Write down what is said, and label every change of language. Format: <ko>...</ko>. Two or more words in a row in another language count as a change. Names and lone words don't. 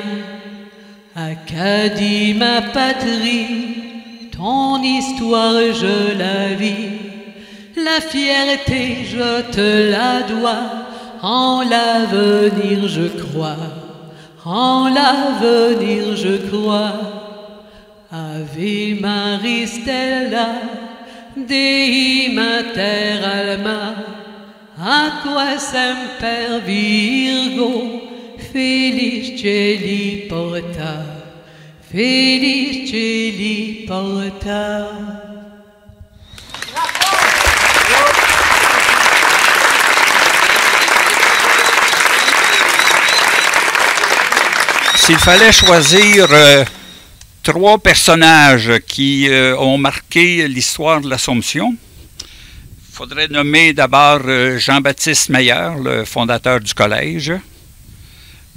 <fr>Acadie, ma patrie, ton histoire je la vis. La fierté je te la dois, en l'avenir je crois, en l'avenir je crois.</fr> <la>Ave Maria Stella, Dei Mater Alma, Atque semper Virgo, Feliz Celi Porta, Feliz Celi Porta.</la> <fr>S'il fallait choisir trois personnages qui ont marqué l'histoire de l'Assomption, il faudrait nommer d'abord Jean-Baptiste Meyer, le fondateur du collège, M.</fr>